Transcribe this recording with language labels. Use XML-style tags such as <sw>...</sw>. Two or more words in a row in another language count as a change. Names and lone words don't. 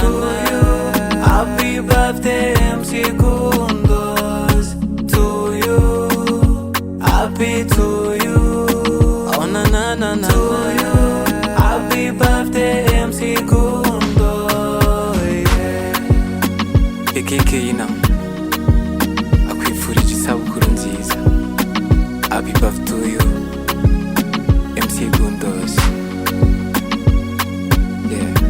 <en>To you, happy birthday MC GUNDOS. To you, happy to you, oh na na na na. To you, happy birthday MC GUNDOS, yeah.</en> <rw>Ekekeyina akwifurije isabukuru nziza.</rw> <en>Happy birthday to you MC GUNDOS, yeah.</en>